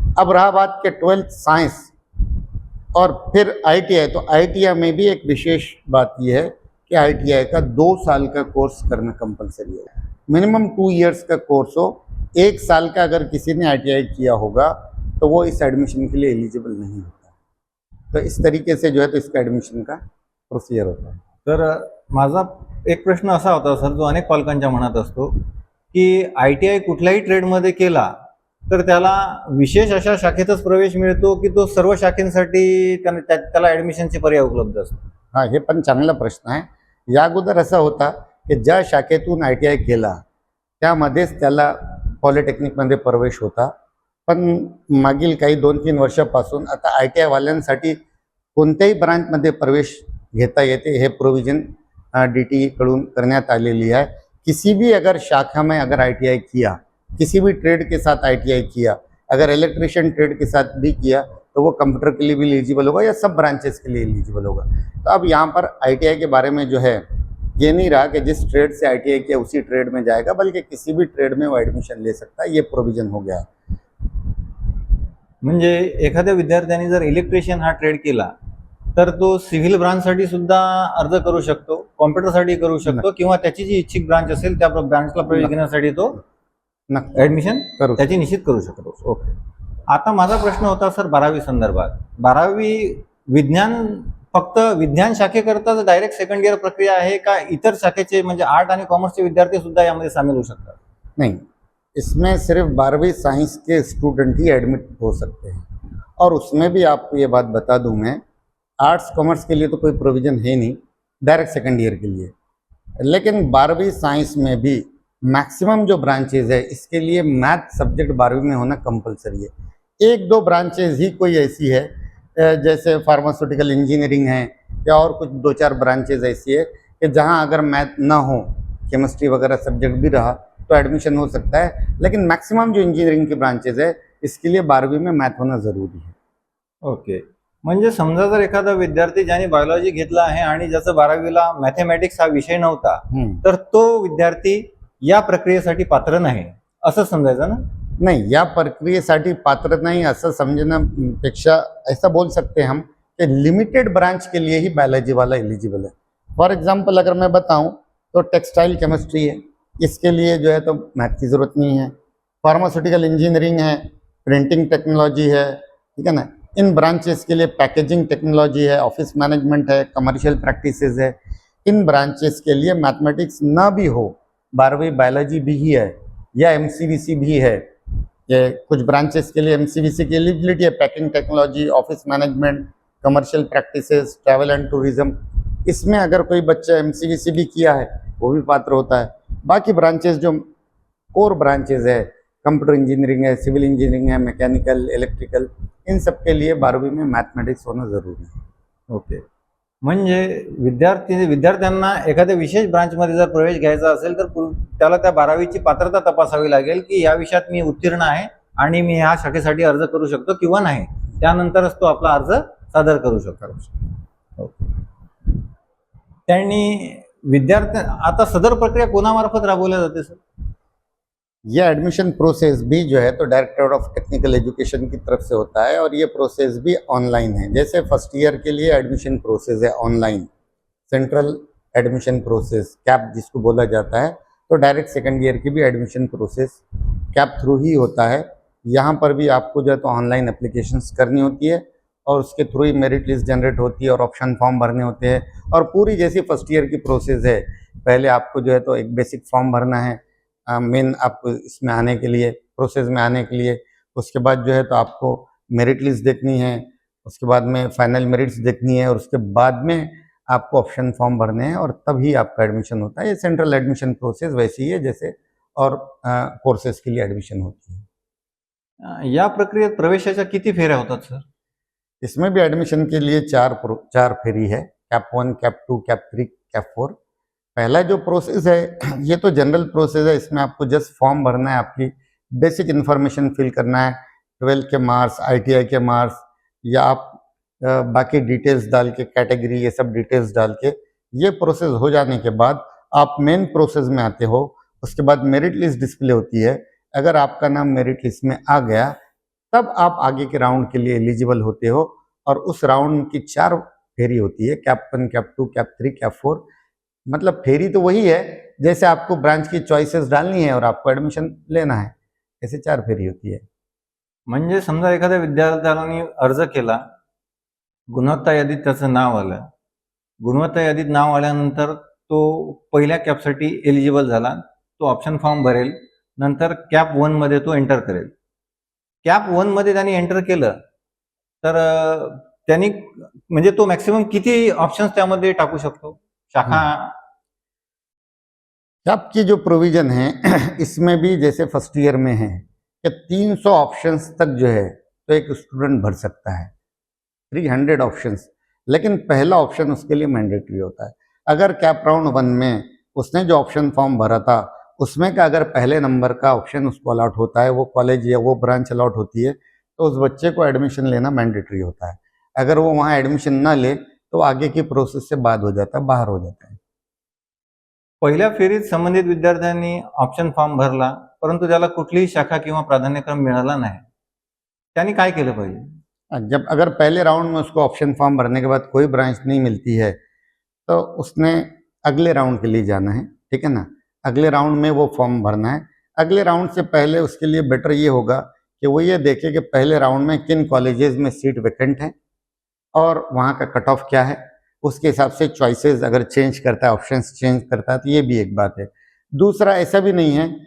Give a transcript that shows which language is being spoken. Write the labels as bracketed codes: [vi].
[hi] अब रहा बात कि 12th साइंस और फिर ITI, तो ITI में भी एक विशेष बात यह है कि ITI का 2 साल का कोर्स करना कंपलसरी है. मिनिमम 2 इयर्स का कोर्स हो. 1 साल का अगर किसी ने ITI किया होगा तो वो इस एडमिशन के लिए एलिजिबल नहीं होता. तो इस तरीके से जो है तो इसका एडमिशन का प्रोसीजर होता है. [mr] तर माझा एक प्रश्न असा होता सर, जो अनेक पालकांच्या मनात असतो की ITI कुठल्याही ट्रेडमध्ये केला तर त्याला विशेष अशा शाखेतच प्रवेश मिळतो की तो सर्व शाखेसाठी त्याला ॲडमिशनचे पर्याय उपलब्ध असतो? हां, हे पण चांगला प्रश्न आहे. या अगोदर असा होता की ज्या शाखेतून ITI केला त्यामध्येच त्याला पॉलिटेक्निकमध्ये प्रवेश होता. पण मागील काही 2-3 वर्षापासून आता ITI वाल्यांसाठी कोणत्याही ब्रांचमध्ये प्रवेश घेता येते, हे प्रोविजन DTE कडून करण्यात आलेली आहे. [hi] किसी भी अगर शाखा में अगर ITI किया, किसी भी ट्रेड के साथ ITI किया, अगर इलेक्ट्रिशियन ट्रेड के साथ भी किया, तो वो कंप्यूटर के लिए भी एलिजिबल होगा या सब ब्रांचेस के लिए एलिजिबल होगा. तो अब यहाँ पर ITI के बारे में जो है, ये नहीं रहा कि जिस ट्रेड से ITI किया उसी ट्रेड में जाएगा, बल्कि किसी भी ट्रेड में वो एडमिशन ले सकता है. ये प्रोविजन हो गया है. [mr] म्हणजे एखाद्या विद्यार्थ्यांनी जर इलेक्ट्रिशियन हा ट्रेड केला तर तो सिव्हिल ब्रांचसाठी सुद्धा अर्ज करू शकतो, कॉम्प्युटरसाठी करू शकतो, किंवा त्याची जी इच्छित ब्रांच असेल त्या ब्रांचला प्रवेश घेण्यासाठी तो ॲडमिशन त्याची निश्चित करू शकतो. ओके. आता माझा प्रश्न होता सर 12वी संदर्भात. 12वी विज्ञान फक्त विज्ञान शाखेकरताच डायरेक्ट सेकंड इयर प्रक्रिया आहे का इतर शाखेचे म्हणजे आर्ट आणि कॉमर्सचे विद्यार्थी सुद्धा यामध्ये सामील होऊ शकतात? नाही, [hi] इसमें सिर्फ 12वीं साइंस के स्टूडेंट ही एडमिट हो सकते हैं, और उसमें भी आपको ये बात बता दूं मैं, आर्ट्स कॉमर्स के लिए तो कोई प्रोविज़न है नहीं डायरेक्ट सेकेंड ईयर के लिए, लेकिन 12वीं साइंस में भी मैक्सिमम जो ब्रांचेज है इसके लिए मैथ सब्जेक्ट 12वीं में होना कंपलसरी है। एक दो ब्रांचेज ही कोई ऐसी है, जैसे फार्मास्यूटिकल इंजीनियरिंग है या और कुछ दो चार ब्रांचेज ऐसी है कि जहां अगर मैथ ना हो, केमिस्ट्री वगैरह सब्जेक्ट भी रहा तो एडमिशन हो सकता है, लेकिन मैक्सिमम जो इंजीनियरिंग की ब्रांचेज है इसके लिए 12वीं में मैथ होना ज़रूरी है। ओके. [mr] म्हणजे समजा जर एखादा विद्यार्थी ज्याने बायोलॉजी घेतला आहे आणि ज्याचं 12वीला मॅथेमॅटिक्स हा विषय नव्हता, तर तो विद्यार्थी या प्रक्रियेसाठी पात्र नाही असं समजायचं ना? [hi] नहीं, [mr] या प्रक्रियेसाठी पात्र नहीं असं समझण्यापेक्षा [hi] ऐसा बोल सकते हैं हम कि लिमिटेड ब्रांच के लिए ही बायोलॉजी वाला एलिजिबल है। फॉर एग्जांपल अगर मैं बताऊं तो टेक्सटाइल केमिस्ट्री है, इसके लिए जो है तो मैथ की ज़रूरत नहीं है। फार्मास्यूटिकल इंजीनियरिंग है, प्रिंटिंग टेक्नोलॉजी है, ठीक है ना, इन ब्रांचेस के लिए पैकेजिंग टेक्नोलॉजी है, ऑफिस मैनेजमेंट है, कमर्शियल प्रैक्टिसेस है। इन ब्रांचेस के लिए मैथमेटिक्स ना भी हो, 12वीं बायोलॉजी भी ही है या एमसीवीसी भी है। ये कुछ ब्रांचेस के लिए एमसीवीसी की एलिजिबिलिटी है, packing technology, office management, commercial practices, travel and tourism. इसमें अगर कोई बच्चा एमसीवीसी भी किया है वो भी पात्र होता है। बाकी ब्रांचेस जो कोर ब्रांचेस है, कंप्यूटर इंजीनियरिंग है, सिविल इंजीनियरिंग है, मैकेनिकल, इलेक्ट्रिकल, इन सब के लिए 12वीं में मैथमेटिक्स होना ज़रूरी है। ओके. [mr] म्हणजे विद्यार्थ्यांना एखाद्या विशेष ब्रांचमध्ये जर प्रवेश घ्यायचा असेल तर त्याला त्या 12वीची पात्रता तपासावी लागेल की या विषयात मी उत्तीर्ण आहे आणि मी ह्या शाखेसाठी अर्ज करू शकतो किंवा नाही. त्यानंतरच तो आपला अर्ज सादर करू शकतो. ओके. त्यांनी आता सदर प्रक्रिया कोणामार्फत राबवल्या जाते सर? [hi] ये एडमिशन प्रोसेस भी जो है तो डायरेक्टर ऑफ टेक्निकल एजुकेशन की तरफ से होता है, और ये प्रोसेस भी ऑनलाइन है। जैसे फर्स्ट ईयर के लिए एडमिशन प्रोसेस है online, central admission process cap जिसको बोला जाता है, तो डायरेक्ट सेकंड ईयर की भी एडमिशन प्रोसेस कैप थ्रू ही होता है। यहाँ पर भी आपको जो है तो ऑनलाइन एप्लीकेशंस करनी होती है और उसके थ्रू ही मेरिट लिस्ट जनरेट होती है और ऑप्शन फॉर्म भरने होते हैं, और पूरी जैसी फर्स्ट ईयर की प्रोसेस है। पहले आपको जो है तो एक बेसिक फॉर्म भरना है मेन आपको इसमें आने के लिए, प्रोसेस में आने के लिए। उसके बाद जो है तो आपको मेरिट लिस्ट देखनी है, उसके बाद में फाइनल मेरिट्स देखनी है, और उसके बाद में आपको ऑप्शन फॉर्म भरने हैं और तभी आपका एडमिशन होता है। ये सेंट्रल एडमिशन प्रोसेस वैसी ही है जैसे और कोर्सेज के लिए एडमिशन होती है। [mr] या प्रक्रियेत प्रवेशाच्या किती फेऱ्या होतात सर? [hi] इसमें भी एडमिशन के लिए चार फेरी है, कैप 1, कैप 2, कैप 3, कैप 4। पहला जो प्रोसेस है ये तो जनरल प्रोसेस है, इसमें आपको जस्ट फॉर्म भरना है, आपकी बेसिक इन्फॉर्मेशन फिल करना है, 12 के मार्क्स, आईटीआई के मार्क्स, या आप बाकी डिटेल्स डाल के, कैटेगरी ये सब डिटेल्स डाल के, ये प्रोसेस हो जाने के बाद आप मेन प्रोसेस में आते हो। उसके बाद मेरिट लिस्ट डिस्प्ले होती है। अगर आपका नाम मेरिट लिस्ट में आ गया तब आप आगे के राउंड के लिए एलिजिबल होते हो, और उस राउंड की 4 फेरी होती है, कैप 1, कैप 2, कैप 3, कैप 4। मतलब फेरी तो वही है जैसे आपको ब्रांच की चॉइसेस डालनी है और आपको एडमिशन लेना है, ऐसे 4 फेरी होती है। [mr] म्हणजे समजा एखाद्या विद्यार्थ्याने अर्ज केला, गुणवत्ता यादीत त्याचं नाव आलं, गुणवत्ता यादीत नाव आल्यानंतर तो पहिल्या कॅपसाठी एलिजिबल झाला, तो ऑप्शन फॉर्म भरेल, नंतर कॅप 1 मध्ये तो एंटर करेल. कॅप 1 मध्ये त्यांनी एंटर केलं तर त्यांनी म्हणजे तो मॅक्सिमम किती ऑप्शन्स त्यामध्ये टाकू शकतो? शाखा [hi] कैप की जो प्रोविजन है इसमें भी जैसे फर्स्ट ईयर में है कि 300 ऑप्शंस तक जो है तो एक स्टूडेंट भर सकता है, 300 ऑप्शंस, लेकिन पहला ऑप्शन उसके लिए मैंडेटरी होता है। अगर कैप राउंड 1 में उसने जो ऑप्शन फॉर्म भरा था उसमें का अगर पहले नंबर का ऑप्शन उसको अलॉट होता है, वो कॉलेज या वो ब्रांच अलॉट होती है, तो उस बच्चे को एडमिशन लेना मैंडेटरी होता है। अगर वो वहाँ एडमिशन ना ले तो आगे की प्रोसेस से बाद हो जाता है, बाहर हो जाता है। [mr] पहिल्या फेरीत संबंधित विद्यार्थ्यांनी ऑप्शन फॉर्म भरला, परंतु त्याला कुठलीही शाखा किंवा प्राधान्यक्रम मिळाला नाही, त्यांनी काय केलं पाहिजे? [hi] जब अगर पहले राउंड में उसको ऑप्शन फॉर्म भरने के बाद कोई ब्रांच नहीं मिलती है तो उसने अगले राउंड के लिए जाना है, ठीक है ना। अगले राउंड में वो फॉर्म भरना है। अगले राउंड से पहले उसके लिए बेटर ये होगा कि वो ये देखे कि पहले राउंड में किन कॉलेजेस में सीट वैकेंट है और वहाँ का कट ऑफ क्या है, उसके हिसाब से चॉइसेस अगर चेंज करता है, ऑप्शंस चेंज करता है, तो ये भी एक बात है। दूसरा, ऐसा भी नहीं है